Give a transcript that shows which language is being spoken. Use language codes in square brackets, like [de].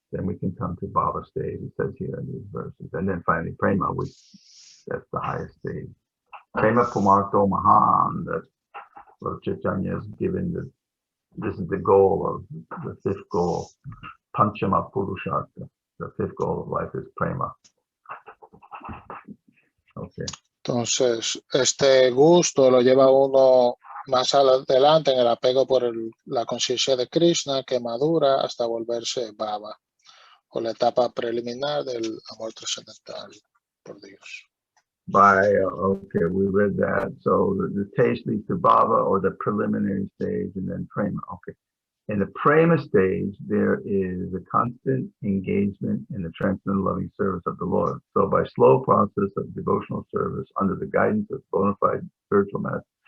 [en] Then we can come to bhava stage, it says here in these verses, and then finally prema, which that's the highest stage. [sa] Prema pumarto mahan, [en] that Lord Chaitanya has given the. This is the goal of the 5th goal, Panchama Purushartha. The 5th goal of life is prema. Okay. [es] Entonces, este gusto lo lleva uno más adelante en el apego por la conciencia de Krishna, que madura hasta volverse bhava, o la etapa preliminar del amor trascendental por Dios. [en] Okay, we read that. So the taste leads to bhava, or the preliminary stage, and then prema. Okay. In the prema stage, there is a constant engagement in the transcendental loving service of the Lord. So by slow process of devotional service under the guidance of bona fide spiritual master.